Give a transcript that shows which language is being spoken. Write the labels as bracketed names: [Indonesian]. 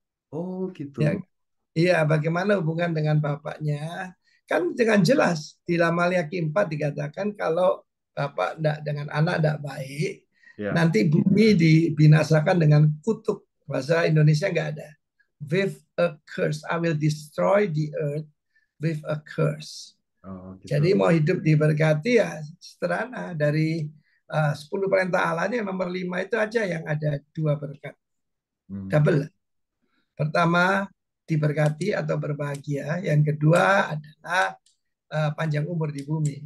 [Indonesian] Oh, gitu. Ya, iya, bagaimana hubungan dengan bapaknya? Kan dengan jelas di dalam Maliaki 4 dikatakan kalau bapak tidak dengan anak tidak baik, Ya. nanti bumi dibinasakan dengan kutuk. Bahasa Indonesia nggak ada. [English] With a curse, I will destroy the earth with a curse. [Indonesian] Oh, gitu. Jadi mau hidup diberkati ya sederhana dari 10 perintah Allah ini nomor 5 itu aja yang ada dua berkat. Hmm. Double. Pertama diberkati atau berbahagia. Yang kedua adalah panjang umur di bumi.